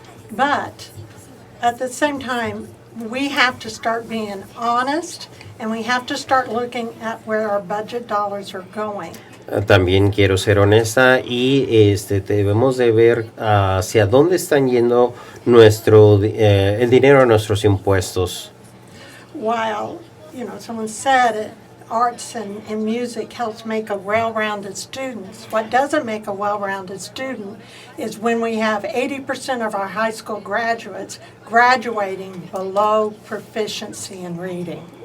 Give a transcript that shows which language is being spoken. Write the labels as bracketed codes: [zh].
[en] But at the same time, we have to start being honest, and we have to start looking at where our budget dollars are going. [es] También quiero ser honesta, y debemos de ver hacia dónde están yendo el dinero de nuestros impuestos. [en] While, someone said arts and music helps make a well-rounded student. What doesn't make a well-rounded student is when we have 80% of our high school graduates graduating below proficiency in reading.